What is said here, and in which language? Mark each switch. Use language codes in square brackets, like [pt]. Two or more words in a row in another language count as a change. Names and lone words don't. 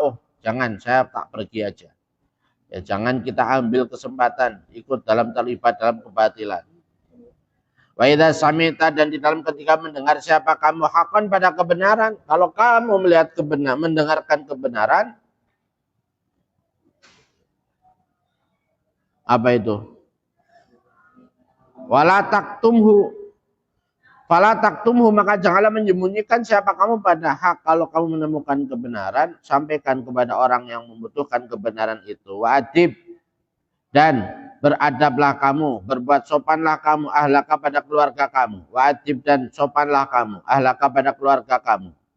[id] Oh, jangan, saya tak pergi aja. Ya, jangan kita ambil kesempatan ikut terlibat dalam kebatilan. [ar] وإذا سمعت, [id] dan di dalam ketika mendengar siapa kamu hakon pada kebenaran. Kalau kamu melihat kebenaran, mendengarkan kebenaran, apa itu? [ar] ولا تكتمه فلا تكتمه, [id] maka janganlah menyembunyikan siapa kamu pada hak. Kalau kamu menemukan kebenaran, sampaikan kepada orang yang membutuhkan kebenaran itu. Wajib, dan beradablah kamu, berbuat sopanlah kamu, ahlaka pada keluarga kamu. Wajib dan sopanlah kamu, ahlaka pada keluarga kamu.